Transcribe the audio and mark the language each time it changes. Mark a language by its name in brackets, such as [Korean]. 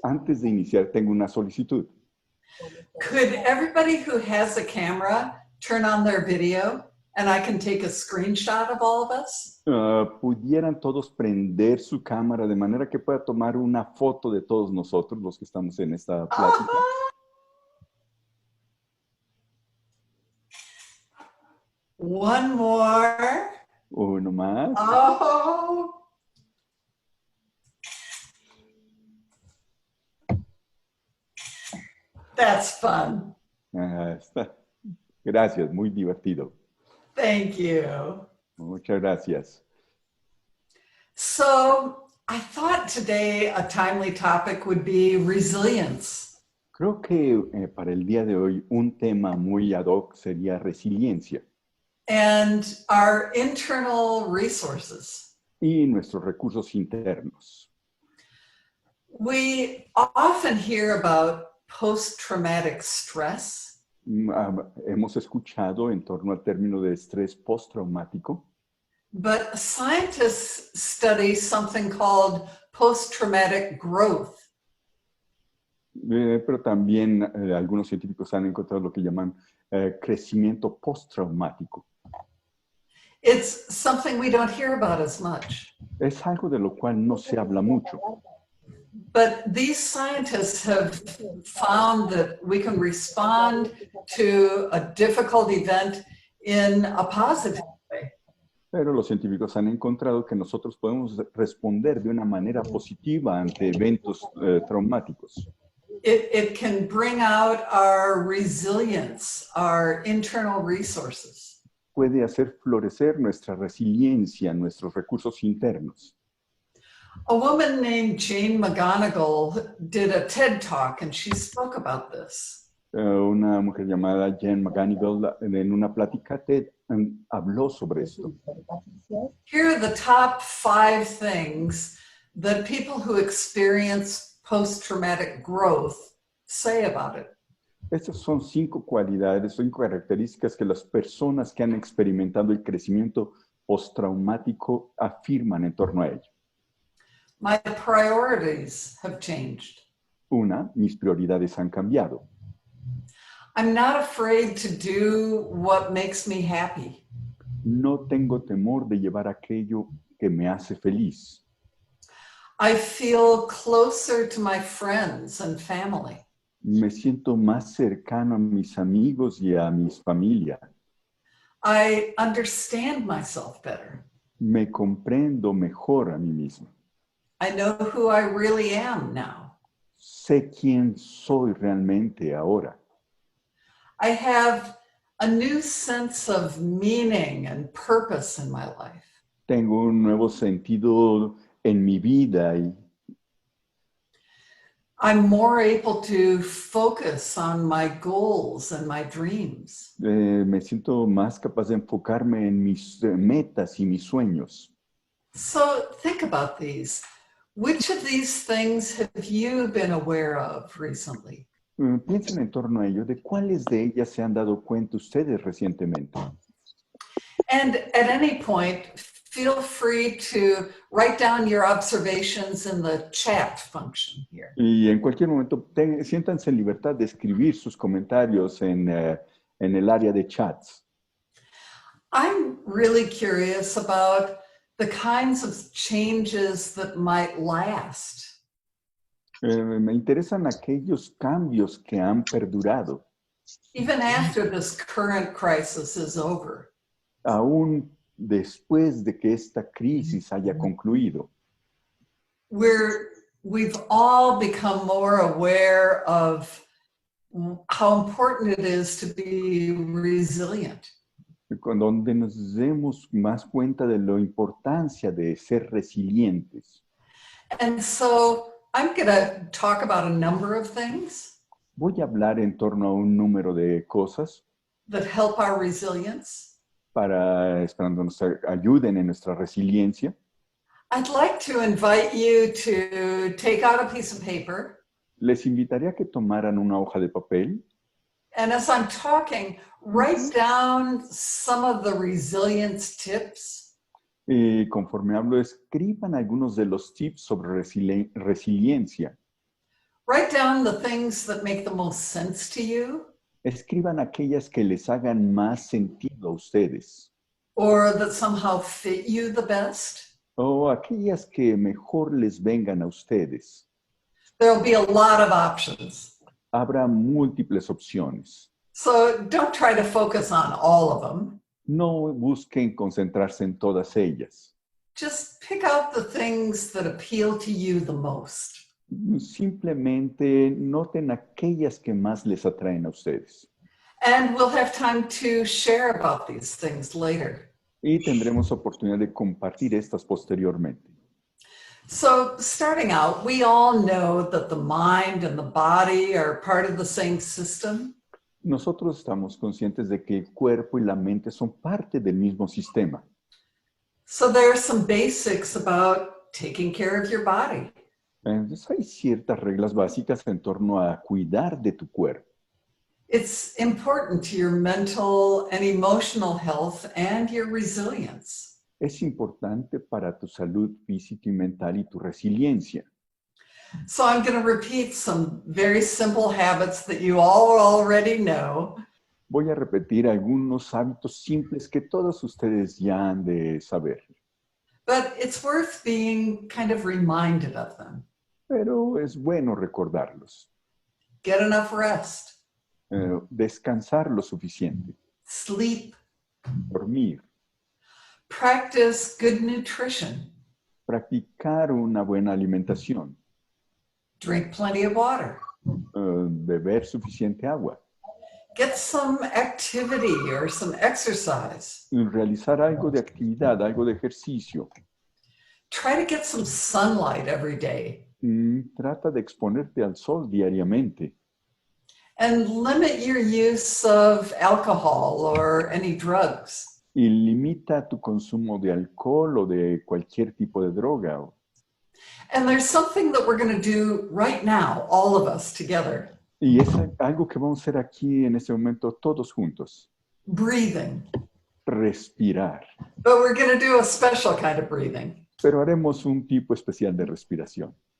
[Spanish] Antes de iniciar, tengo una solicitud. [English] Could everybody who has a camera turn on their video and I can take a screenshot of all of us? [Spanish] ¿Pudieran todos prender su cámara de manera que pueda tomar una foto de todos nosotros, los que estamos en esta plática? [English] One more. [Spanish] Uno más. Oh. [English] That's fun. [Spanish] Gracias, muy divertido. [English] Thank you. [Spanish] Muchas gracias. [English] So, I thought today a timely topic would be resilience. [Spanish] Creo que para el día de hoy un tema muy ad hoc sería resiliencia. [English] And our internal resources. [Spanish] Y nuestros recursos internos. [English] We often hear about post-traumatic stress. [Spanish] Hemos escuchado en torno al término de estrés postraumático. [English] But scientists study something called post-traumatic growth. [Spanish] Pero también algunos científicos han encontrado lo que llaman crecimiento postraumático. [English] It's something we don't hear about as much. [Spanish] Es algo de lo cual no se habla mucho. [English] But these scientists have found that we can respond to a difficult event in a positive way. [Spanish] Pero los científicos han encontrado que nosotros podemos responder de una manera positiva ante eventos traumáticos. [English] It can bring out our resilience, our internal resources. [Spanish] Puede hacer florecer nuestra resiliencia, nuestros recursos internos. [English] A woman named Jane McGonigal did a TED Talk and she spoke about this. [Spanish] Una mujer llamada Jan McGonigal en una plática TED habló sobre esto. [English] Here are the top 5 things that people who experience post-traumatic growth say about it. [Spanish] Estas son 5 cualidades, 5 características que las personas que han experimentado el crecimiento postraumático afirman en torno a ello. [English] My priorities have changed. [Spanish] Una, mis prioridades han cambiado. [English] I'm not afraid to do what makes me happy. [Spanish] No tengo temor de llevar aquello que me hace feliz. [English] I feel closer to my friends and family. [Spanish] Me siento más cercano a mis amigos y a mis familia. [English] I understand myself better. [Spanish] Me comprendo mejor a mí mismo. [English] I know who I really am now. [Spanish] Sé quién soy realmente ahora. [English] I have a new sense of meaning and purpose in my life. [Spanish] Tengo un nuevo sentido en mi vida y [English] I'm more able to focus on my goals and my dreams. [Spanish] me siento más capaz de enfocarme en mis metas y mis sueños. [English] So think about these. Which of these things have you been aware of recently? [Spanish] Piensen en torno a ello, ¿de cuáles de ellas se han dado cuenta ustedes recientemente? [English] And at any point, feel free to write down your observations in the chat function here. [Spanish] Y en cualquier momento, siéntanse en libertad de escribir sus comentarios en el área de chats. [English] I'm really curious about the kinds of changes that might last. [Spanish] Me interesan aquellos cambios que han perdurado. [English] Even after this current crisis is over. [Spanish] Aún después de que esta crisis haya concluido. [English] We've all become more aware of how important it is to be resilient. [Spanish] Donde nos demos más cuenta de la importancia de ser resilientes. [English] And so I'm going to talk about a number of things. [Spanish] Voy a hablar en torno a un número de cosas [English] that help our resilience. [Spanish] Esperando nos ayuden en nuestra resiliencia. [English] I'd like to invite you to take out a piece of paper. [Spanish] Les invitaría a que tomaran una hoja de papel. [English] And as I'm talking, write down some of the resilience tips. [Spanish] Conforme hablo, escriban algunos de los tips sobre resiliencia. [English] Write down the things that make the most sense to you [Spanish] Escriban aquellas que les hagan más sentido a ustedes [English] or that somehow fit you the best. [Spanish] o aquellas que mejor les vengan a ustedes. [English] There'll be a lot of options. [Spanish] Habrá múltiples opciones. [English] So don't try to focus on all of them. [Spanish] No busquen concentrarse en todas ellas. [English] Just pick out the things that appeal to you the most. [Spanish] Simplemente noten aquellas que más les atraen a ustedes. [English] And we'll have time to share about these things later. [Spanish] Y tendremos oportunidad de compartir estas posteriormente. [English] So starting out, we all know that the mind and the body are part of the same system. [Spanish] Nosotros estamos conscientes de que el cuerpo y la mente son parte del mismo sistema. [English] So there are some basics about taking care of your body. [Spanish] Entonces hay ciertas reglas básicas en torno a cuidar de tu cuerpo. [English] It's important to your mental and emotional health and your resilience. [Spanish] Es importante para tu salud física y mental y tu resiliencia. [English] So I'm going to repeat some very simple habits that you all already know. [Spanish] Voy a repetir algunos hábitos simples que todos ustedes ya han de saber. [English] But it's worth being kind of reminded of them. [Spanish] Pero es bueno recordarlos. [English] Get enough rest. [Spanish] Descansar lo suficiente. [English] Sleep. [Spanish] Dormir. [English] Practice good nutrition. [Spanish] Practicar una buena alimentación. [English] Drink plenty of water. [Spanish] Beber suficiente agua. [English] Get some activity or some exercise. [Spanish] Realizar algo de actividad, algo de ejercicio. [English] Try to get some sunlight every day. [Spanish] Trata de exponerte al sol diariamente. [English] And limit your use of alcohol or any drugs. [Spanish] Y limita tu consumo de alcohol o de cualquier tipo de droga. [English] And there's something that we're going to do right now, all of us together. [Spanish] Y es algo que vamos a hacer aquí en este momento todos juntos. [English] Breathing. [Spanish] Respirar. [English] But we're going to do a special kind of breathing. [Spanish] Pero haremos un tipo especial de respiración.